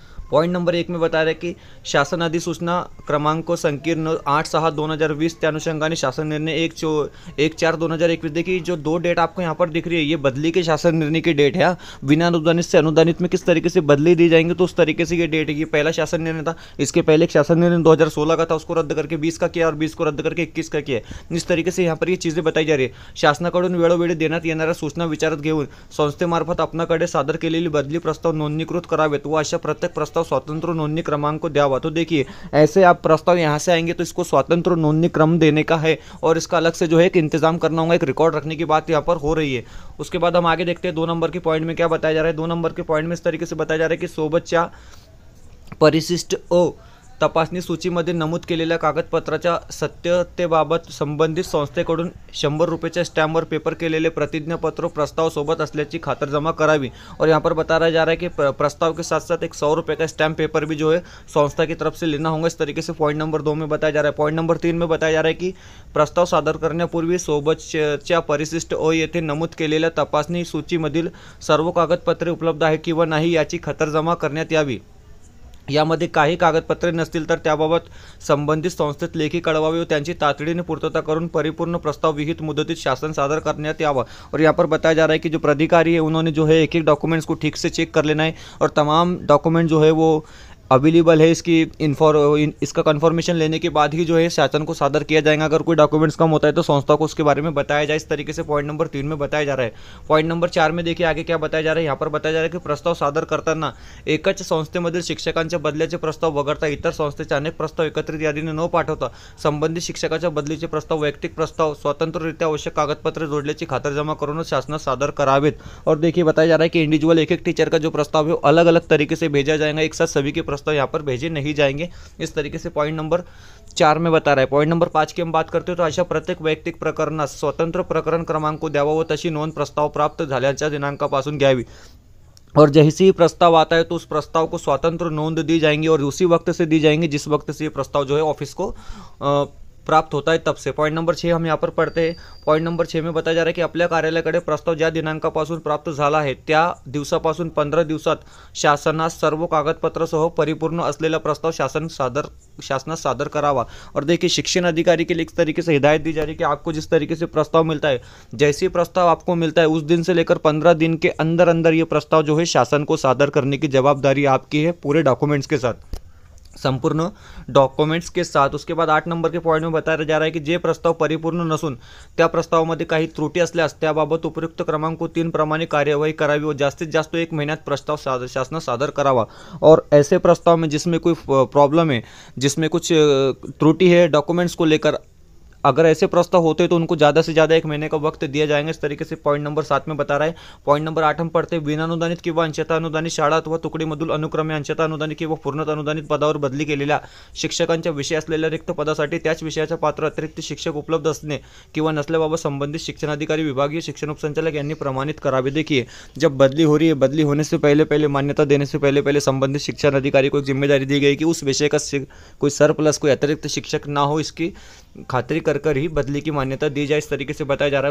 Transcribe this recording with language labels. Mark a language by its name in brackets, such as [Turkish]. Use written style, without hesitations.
[Hindi] Point number 1 में बता रहे कि शासन अधिसूचना क्रमांक संकीर्ण 8/6/2020 के अनुषंगाने शासन निर्णय 1/4/2021। देखिए जो 2 डेट आपको यहाँ पर दिख रही है ये बदली के शासन निर्णय की डेट है। बिना अनुदानित से अनुदानित में किस तरीके से बदली दी जाएंगे तो उस तरीके से ये डेट है। ये पहला शासन निर्णय था, इसके पहले एक शासन निर्णय 2016 का था, उसको रद्द करके 20 का किया और 20 को रद्द करके 21 का किया। इस तरीके से यहाँ पर ये चीज़ें बताई जा रही है। [Marathi] शासनाकडून वेळोवेळी देण्यात येणाऱ्या सूचना विचारात घेऊन संस्थेमार्फत आपणाकडे सादर केलेली बदली प्रस्ताव नोंदणीकृत करावेत व अशा प्रत्येक प्रस्ताव स्वतंत्र नोंदणी क्रमांक को द्यावा। [Hindi] तो देखिए ऐसे आप प्रस्ताव यहाँ से आएंगे तो इसको स्वतंत्र नोंदणी क्रम देने का है और इसका अलग से जो है एक इंतजाम करना होगा, एक रिकॉर्ड रखने की बात यहाँ पर हो रही है। उसके बाद हम आगे देखते हैं 2 नंबर के पॉइंट में क्या बताया जा रहा है। 2 नंबर के पॉइंट में इस तरीके से बताया जा रहा है कि [Marathi] सोबतच्या परिशिष्ट ओ तपासणी सूचीमध्ये नमूद केलेल्या कागदपत्राच्या सत्यतेबाबत संबंधित संस्थेकडून 100 रुपयाच्या स्टॅम्पवर पेपर केलेले प्रतिज्ञापत्र प्रस्ताव सोबत असल्याची खातरजमा करावी। [Hindi] और यहाँ पर बताया जा रहा है कि प्रस्ताव के साथ साथ एक 100 रुपये का स्टैम्प पेपर भी जो है संस्था की तरफ से लेना होगा। इस तरीके से पॉइंट नंबर 2 में बताया जा रहा है। पॉइंट नंबर 3 में बताया जा रहा है कि [Marathi] प्रस्ताव सादर करण्यापूर्वी सोबतच्या परिशिष्ट ओ येथे नमूद केलेल्या तपासणी सूचीमधील सर्व कागदपत्रे उपलब्ध आहे किंवा नाही याची खातरजमा करण्यात यावी। यामध्ये काही कागदपत्रे नसतील तर त्याबाबत संबंधित संस्थेत लेखी कळवावे व त्यांची तातडीने पूर्तता करून परिपूर्ण प्रस्ताव विहित मुदतीत शासन सादर करण्यात यावा। [Hindi] और यहाँ पर बताया जा रहा है कि जो प्राधिकारी है उन्होंने जो है एक एक डॉक्यूमेंट्स को ठीक से चेक कर लेना है और तमाम डॉक्यूमेंट जो है वो अवेलेबल है। इसका कंफर्मेशन लेने के बाद ही जो है शासन को सादर किया जाएगा। अगर कोई डॉक्यूमेंट्स कम होता है तो संस्था को उसके बारे में बताया जाए। इस तरीके से पॉइंट नंबर 3 में बताया जा रहा है। पॉइंट नंबर 4 में देखिए आगे क्या बताया जा रहा है। यहाँ पर बताया जा रहा है कि [Marathi] प्रस्ताव सादर करताना एकच संस्थेमधील शिक्षकांच्या बदल्याचे प्रस्ताव वगळता इतर संस्थेचे अनेक प्रस्ताव एकत्रित यादीने न पाठवता संबंधित शिक्षकाच्या बदलीचे प्रस्ताव वैयक्तिक प्रस्ताव स्वतंत्ररित्या आवश्यक कागदपत्रे जोडल्याची खातरजमा करूनच शासनास सादर करावेत। [Hindi] और देखिए बताया जा रहा है कि इंडिविजुअल एक टीचर का जो प्रस्ताव है वो अलग अलग तरीके से भेजा जाएगा, एक साथ सभी के प्रस्ताव यहाँ पर भेजे नहीं जाएंगे। इस तरीके से पॉइंट नंबर 4 में बता रहा है। पॉइंट नंबर 5 की हम बात करते हो तो [Marathi] अशा प्रत्येक वैयक्तिक प्रकरणास स्वतंत्र प्रकरण क्रमांक द्यावा व तशी नोंद प्रस्ताव प्राप्त झाल्याच्या दिनांकापासून घ्यावी। [Hindi] और जैसे ही प्रस्ताव आता है तो उस प्रस्ताव को स्वतंत्र नोंद दी जाएंगी और उसी वक्त से दी जाएंगी जिस वक्त से ये प्रस्ताव जो है ऑफिस को प्राप्त होता है तब से। पॉइंट नंबर 6 हम यहाँ पर पढ़ते हैं। पॉइंट नंबर 6 में बताया जा रहा है कि [Marathi] आपल्या कार्यालयाकडे प्रस्ताव ज्या दिनांकापासून प्राप्त झाला आहे त्या दिवसापासून 15 दिवसात शासनास सर्व कागदपत्रासह परिपूर्ण असलेला प्रस्ताव शासनास सादर करावा। [Hindi] और देखिए शिक्षण अधिकारी के लिए इस तरीके से हिदायत दी जा रही है कि आपको जिस तरीके से प्रस्ताव मिलता है, जैसे ही प्रस्ताव आपको मिलता है उस दिन से लेकर 15 दिन के अंदर अंदर ये प्रस्ताव जो है शासन को सादर करने की जवाबदारी आपकी है, पूरे डॉक्यूमेंट्स के साथ, संपूर्ण डॉक्युमेंट्स के साथ। उसके बाद 8 नंबर के पॉइंट में बताया जा रहा है कि [Marathi] जे प्रस्ताव परिपूर्ण नसून त्या प्रस्तावामध्ये काही त्रुटी असल्यास त्याबाबत उपयुक्त क्रमांक 3 प्रमाणे कार्यवाही करावी व जास्तीत जास्त 1 महीन्यात प्रस्ताव शासनास सादर करावा। [Hindi] और ऐसे प्रस्ताव में जिसमें कोई प्रॉब्लम है, जिसमें कुछ त्रुटि है डॉक्यूमेंट्स को लेकर, अगर ऐसे प्रस्ताव होते तो उनको ज़्यादा से ज़्यादा 1 महीने का वक्त दिया जाएगा। इस तरीके से पॉइंट नंबर 7 में बता रहा है। पॉइंट नंबर 8 हम पढ़ते हैं। [Marathi] बिनानुदानित किंवा अंशतः अनुदानित शाळा अथवा तुकडीमधील अनुक्रमे अंशतः अनुदानित किंवा पूर्णतः अनुदानित पदावर बदली केलेल्या शिक्षकांच्या विषय असलेल्या रिक्त पदासाठी त्याच विषयाचा पात्र अतिरिक्त शिक्षक उपलब्ध असणे किंवा नसल्याबाबत संबंधित शिक्षणाधिकारी विभागीय शिक्षण उपसंचालक यांनी प्रमाणित करावे। [Hindi] देखिए जब बदली हो रही है, बदली होने से पहले मान्यता देने से पहले संबंधित शिक्षण अधिकारी को एक जिम्मेदारी दी गई कि उस विषय का कोई सरप्लस, कोई अतिरिक्त शिक्षक ना हो, इसकी खातरी कर ही बदली की मान्यता दी जाए। इस तरीके से बताया जा रहा है।